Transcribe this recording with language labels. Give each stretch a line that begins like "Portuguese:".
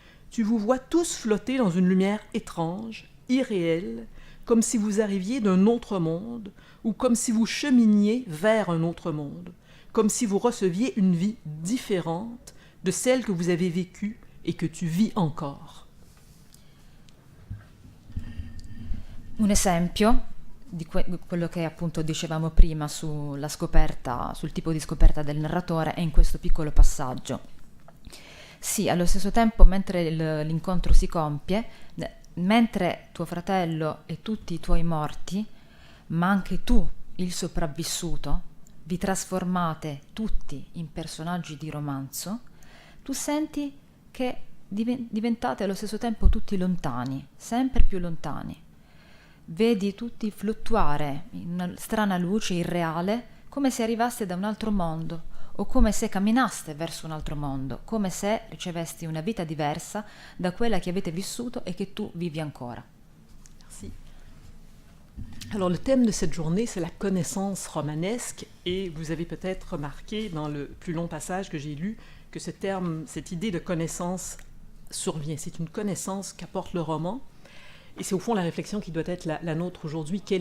French: Tu vous vois tous flotter dans une lumière étrange, irréelle, comme si vous arriviez d'un autre monde, ou comme si vous cheminiez vers un autre monde, comme si vous receviez une vie différente de celle que vous avez vécue et que tu vis encore.
Italian: Un esempio di quello che appunto dicevamo prima sulla scoperta, sul tipo di scoperta del narratore, è in questo piccolo passaggio. Sì, allo stesso tempo, mentre l'incontro si compie, mentre tuo fratello e tutti i tuoi morti, ma anche tu, il sopravvissuto, vi trasformate tutti in personaggi di romanzo, tu senti che diventate allo stesso tempo tutti lontani, sempre più lontani. Vedi tutti fluttuare in una strana luce irreale, come se arrivaste da un altro mondo, o come se camminaste verso un altro mondo, come se ricevesti una vita diversa da quella che avete vissuto
French: et que tu
Italian: vivi ancora.
French: Merci. Alors le thème de cette journée, c'est la connaissance romanesque, et vous avez peut-être remarqué dans le plus long passage que j'ai lu que ce terme, cette idée de connaissance survient. C'est une connaissance qu'apporte le roman, et c'est au fond la réflexion qui doit être la nôtre aujourd'hui.